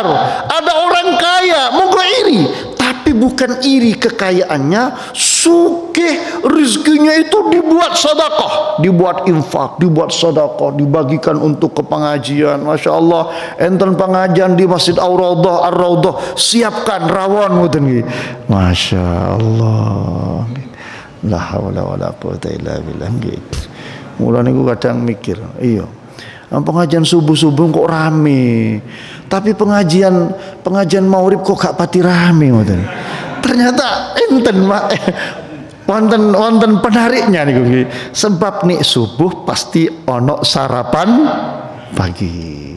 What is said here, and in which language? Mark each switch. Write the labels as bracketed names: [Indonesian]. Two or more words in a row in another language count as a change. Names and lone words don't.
[Indonesian] Ada orang kaya monggo iri, tapi bukan iri kekayaannya, sugih rezekinya itu dibuat sedekah, dibuat infak, dibuat sedekah, dibagikan untuk ke pengajian. [Arabic] Masya Allah, [Javanese] enten pengajian di Masjid Ar-Raudhah, siapkan rawon ngoten nggih. [Arabic] Masya Allah. La haula wala quwata illa billah. [Javanese] Mula niku kadang mikir, iya. Pengajian subuh-subuh kok rame. Tapi pengajian maurib kok gak pati rame ngoten. Ternyata enten wonten penariknya niku nggih. Sebab nek subuh pasti ono sarapan pagi.